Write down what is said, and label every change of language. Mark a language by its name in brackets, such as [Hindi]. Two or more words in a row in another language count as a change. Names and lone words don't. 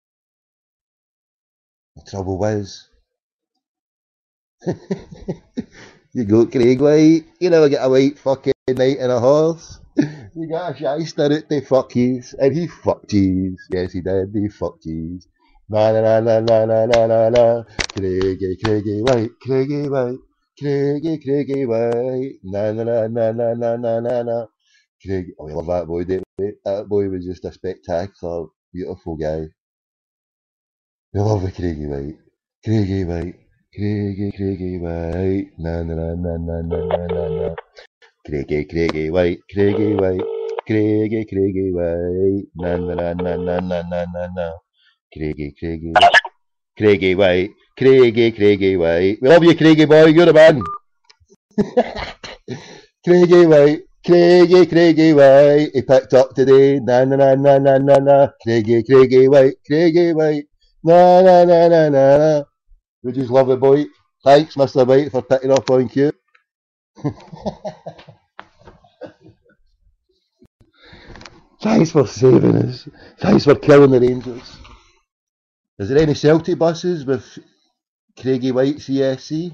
[English] The trouble is, you go Craig White, you never get a white fucking knight and a horse. You got a shyster out to fuck yous, and he fucked yous. Yes, he did, he fucked yous. Na na na na na na na na na. Craigie, Craigie White, Craigie White, Craigie, Craigie White. Na na na na na na na na na. Craig, oh, we love that boy, didn't we? That boy was just a spectacular, beautiful guy. We love the Craigie White. Craigie White, Craigie White. Na na na na na na na na na. Craigie White, Craigie White, Craigie White, na na na na na na na na na. Craigie White, Craigie White, Craigie White. We love you, Craigie boy, you're the man. Craigie White, Craigie White. He picked up today, na na na na na na na. Craigie White, Craigie White, na na na na na na. We just love the boy. Thanks, Mr. White, for picking up on cue. Thanks for saving us. Thanks for killing the Rangers. Is there any Celtic buses with Craigie White CSC?